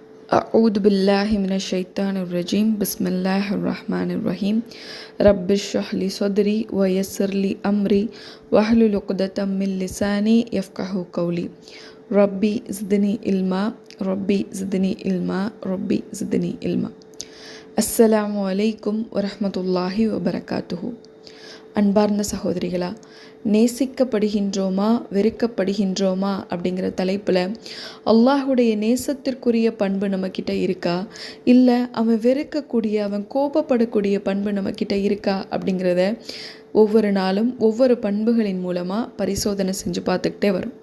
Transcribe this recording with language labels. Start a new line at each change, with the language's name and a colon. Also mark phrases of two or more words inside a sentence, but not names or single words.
Arabic: أعوذ بالله من الشيطان الرجيم بسم الله الرحمن الرحيم رب اشرح لي صدري ويسر لي أمري واحلل عقدة من لساني يفقهوا قولي ربي زدني علما ربي زدني علما ربي زدني علما. السلام عليكم ورحمة الله وبركاته.
Tamil: அன்பார்ந்த சகோதரிகளா, நேசிக்கப்படுகின்றோமா வெறுக்கப்படுகின்றோமா அப்படிங்கிற தலைப்பில் அல்லாஹுடைய நேசத்திற்குரிய பண்பு நம்மக்கிட்ட இருக்கா, இல்லை அவன் வெறுக்கக்கூடிய அவன் கோபப்படக்கூடிய பண்பு நம்மக்கிட்ட இருக்கா அப்படிங்கிறத ஒவ்வொரு நாளும் ஒவ்வொரு பண்புகளின் மூலமாக பரிசோதனை செஞ்சு பார்த்துக்கிட்டே வரும்.